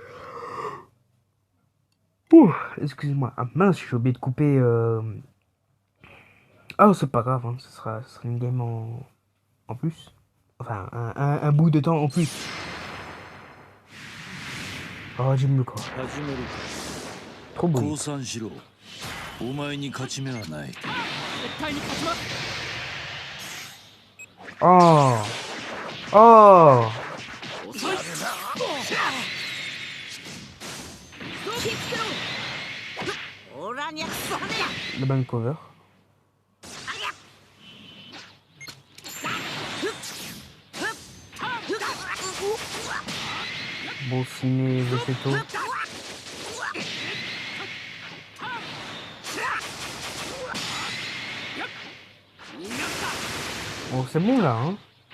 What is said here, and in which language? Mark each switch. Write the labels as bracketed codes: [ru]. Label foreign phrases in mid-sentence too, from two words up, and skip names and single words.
[fr] Ouh, excusez-moi. Ah mince, j'ai oublié de couper. Ah, c'est pas grave, hein. Ce sera une game en plus. Enfin, un bout de temps en plus. Oh, j'aime le corps. [ja] 始めるか。 [fr] Trop beau. [ja] 降参しろ。お前に勝ち目はない。絶対に勝ちます。 Oh! Oh! 遅い。気をつけろ。オラにゃくそはねや。 [fr] La bonne cover. Bon ciné, Vegeto. Bon, c'est bon là, hein.